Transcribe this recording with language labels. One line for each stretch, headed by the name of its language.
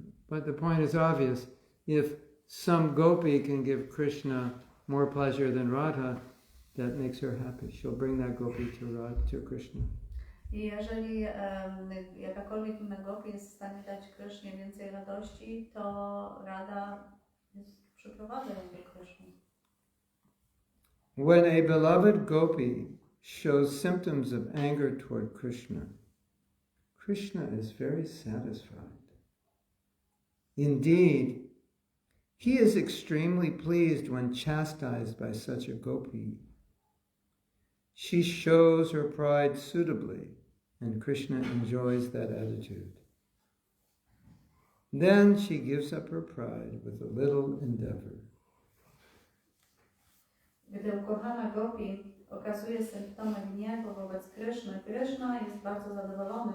English: But the point is obvious. If some gopi can give Krishna more pleasure than Radha, that makes her happy. She'll bring that gopi to Krishna.
Polish: I jeżeli jakakolwiek inna gopi jest w stanie dać Krysznie więcej radości, to Rada przyprowadza ją do Kryszny.
English: When a beloved gopi shows symptoms of anger toward Krishna, Krishna is very satisfied. Indeed, he is extremely pleased when chastised by such a gopi. She shows her pride suitably, and Krishna enjoys that attitude. Then she gives up her pride with a little endeavor.
Polish: Gdy ukochana gopi okazuje symptomy gniewu wobec Kryszny, Kryszna jest bardzo zadowolony.